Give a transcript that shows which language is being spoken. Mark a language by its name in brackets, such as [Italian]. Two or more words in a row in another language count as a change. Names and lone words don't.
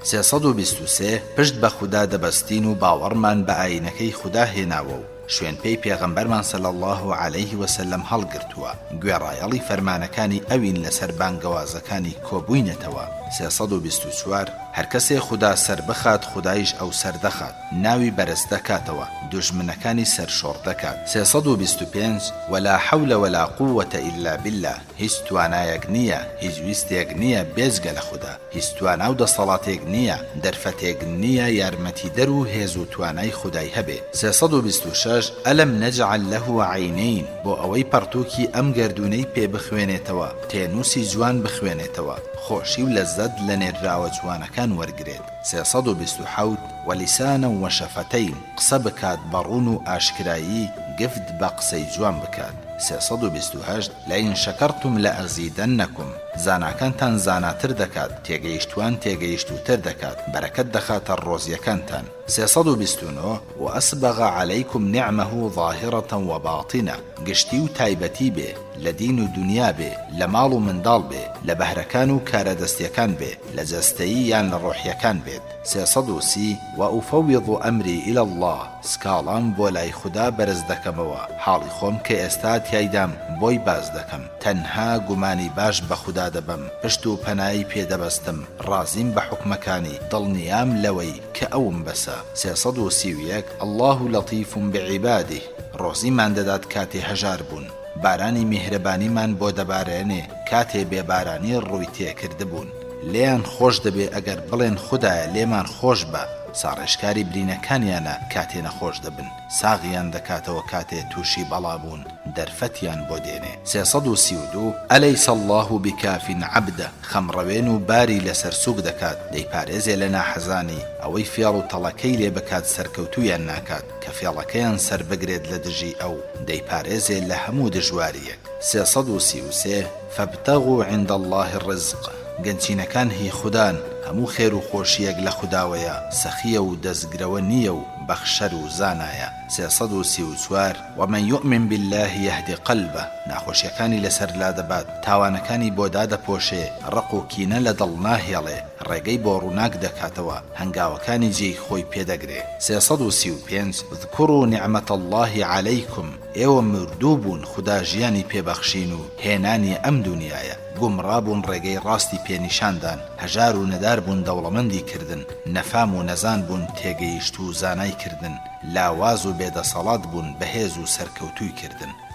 [Central Kurdish] 323 پشت بە خوددا دەبەستین و باوەڕمان بە ئاینەکەی خوددا هێناوە و شوێن پێی پێغەمبەرمان [Arabic] صلی الله عليه وسلم [Central Kurdish] هەڵگرتووە گوێڕایەڵی فەرمانەکانی ئەوین لەسەر بانگەوازەکانی کۆبووینەتەوە. 324 هەر کەسێ خوددا سەر بخات خودایش ئەو سەر دەخات، ناوی بەرز دەکاتەوە، دوژمنەکانی سەرشۆڕ دەکات. 325 [Arabic] ولا حول ولا قوة إلا بالله [Central Kurdish] هیچ توانایەک نییە، هیچ ویستێک نییە بێجگە لە خوددا، هیچ توانا و دەسەڵاتێک نییە، دەرفەتێک نییە یارمەتیدەر و هێز و توانای خودای هەبێ. 326 [Arabic] ئەلەم نەجعل له عینین [Central Kurdish] بۆ ئەوەی پەرتووکی ئەم گەردوونەی پێ بخوێنێتەوە، تێنووسی جوان بخوێنێتەوە، خۆشی و لەزەت لە نێراوە جوانەکان وەرگرێت. 327 [Arabic] وەلیسانە و شەفەتەین [Central Kurdish] قسە بکات بەڕوون و ئاشکرایی، گفت بە قسەی جوان بکات. 328 [Arabic] لئین شەکەرتم لەئەزیدەنەکم [Central Kurdish] زاناکانتان زاناتر دەکات، تێگەیشتوان تێگەیشتوتر دەکات، بەرەکەت دەخاتە ڕۆزیەکانتان. 329 [Arabic] وأسبغ عليكم نعمه ظاهرة وباطنة [Central Kurdish] گشتی و تایبەتی بێ لە دین و دنیا بێ، لە ماڵ و منداڵ بێ، لە بەهرەکان و کارەدەستیەکان بێ، لە جەستەیی یان لە ڕۆحیەکان بێت. 330 [Arabic] وأفوض أمري إلى الله [Central Kurdish] سکاڵام بۆ لای خوددا بەرز دەکەمەوە، حاڵی خۆم کە ئێستا تیایدام بۆی باز دەکەم، تەنها گومانی باش بە خوددا دەبم، پشت و پەنایی پێدەبەستم، ڕازیم بە حکمەکانی، دڵنیام لەوەی کە ئەوم بەسە. 331 [Arabic] الله لطيف بعباده [Central Kurdish] ڕۆزیمان دەدات کاتێ هەژار بوون، بارانی میهرەبانیمان بۆ دەبارێنێ کاتێ بێبارانی ڕووی تێکردبوون، لێیان خۆش دەبێ ئەگەر بڵێن خودایە لێمان خۆش بە، ساڕێشکاری برینەکانیانە کاتێ نەخۆش دەبن، ساغیان دەکاتەوە کاتێ تووشی بەڵابوون، دەرفەتیان بۆ دێنێ. 332 [Arabic] ئەلەیس الله بکاف عەبدە [Central Kurdish] خەمڕەوێن و باری لەسەر سووک دەکات، دەیپارێزێ لە ناحەزانی ئەوەی فێڵ و تەڵەکەی لێ بکات سەرکەوتویان ناکات، کە فێڵەکەیان سەر بگرێت لە دژی ئەو، دەیپارێزێ لە هەموو دژواریەک. 333 [Arabic] فابتغوا عند الله الرزق [Central Kurdish] گەنجینەکان هی خوددان، هەموو خێر و خۆشیەک لە خودداوەیە، سەخیە و دەستگرەوە نییە و بەخشەر و زانایە. 334 [Arabic] ومن يؤمن بالله يهدي قلبه [Central Kurdish] ناخۆشیەکانی لەسەر لا دەبات، تاوانەکانی بۆ دادەپۆشێ، ڕق و کینە لە دڵ ناهێڵێ، ڕێگەی بۆ ڕووناک دەکاتەوە، هەنگاوەکانی جێی خۆی پێدەگرێ. 335 [Arabic] اذكروا نعمة الله عليكم [Central Kurdish] ئێوە مردوو بوون خوددا ژیانی پێبەخشین و هێنانی ئەم دنیایە، گومڕابوون ڕێگەی ڕاستی پێنیشاندان، هەژار و نەدار بوون دەوڵەمەندی کردن، نەفام و نەزان بوون تێگەیشت و زانای کردن، لاواز و بێدەسەڵات بوون بەهێز و سەرکەوتوی کردن.